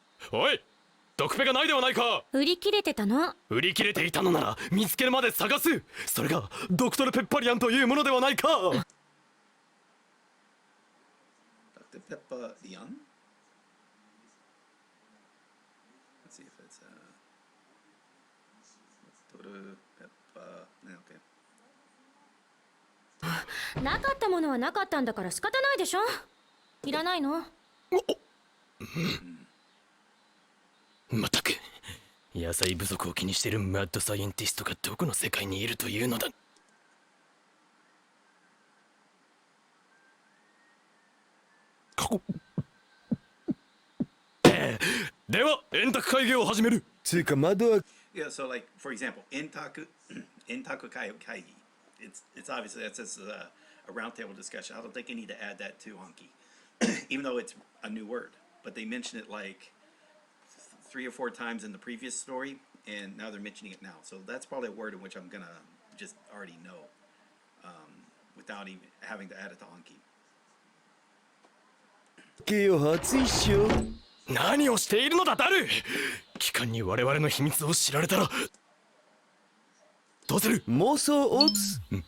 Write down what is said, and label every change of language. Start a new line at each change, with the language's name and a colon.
Japanese: おい、毒ペがないではないか。売り切れてたの。売り切れていたのなら見つけるまで探す。それがドクトルペッパリアンというものではないか。ドクトルペッパリアン。
English: Let's see if it'sドクトルペッパー。
Japanese: ね、 OK。なかったものはなかったんだから仕方ないでしょ。いらないの。まったく、野菜不足を気にしているマッドサイエンティストがどこの世界にいるというのだ。では円卓会議を始める。つうか窓は。
English: Yeah, so like for example, entaku kai kaigi. It's obviously that's just a roundtable discussion. I don't think I need to add that to Anki, even though it's a new word. But they mention it like 3 or 4 times in the previous story, and now they're mentioning it now. So that's probably a word in which I'm gonna just already know, without even having to add it to Anki. けよ初一緒。
Japanese: 何をしているのだダル。機関に我々の秘密を知られたらどうする。妄想オツ。